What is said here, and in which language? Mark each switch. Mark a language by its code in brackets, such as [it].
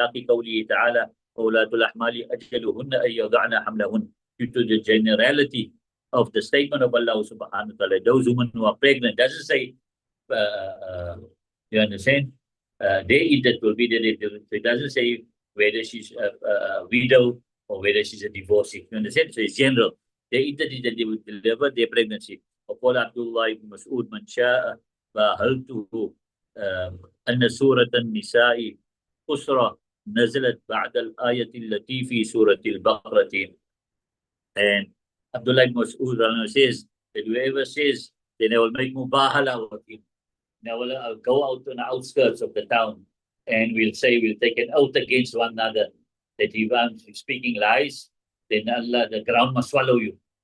[ar] لإطلاق قوله تعالى أولاة الأحمال أجلهن أن يضعن حملهن, [en] due to the generality of the statement of Allah subhanahu wa ta'ala, those women who are pregnant. Doesn't say you understand? Their iddat will be that it doesn't say whether she's a widow or whether she's a divorcee. You understand? So it's general. Their iddat is that they will deliver their pregnancy. [ar] وقال عبد الله بن مسعود من شاء فهلته أن سورة النساء أسرة نزلت بعد الآية التي في سورة البقرة. [en] And Abdullah ibn Mas'ud says that whoever says, then I will make mubahala with him. Now I'll go out on the outskirts of the town and we'll say we'll take an oath against one another that if I'm speaking lies, then Allah, the ground must swallow you.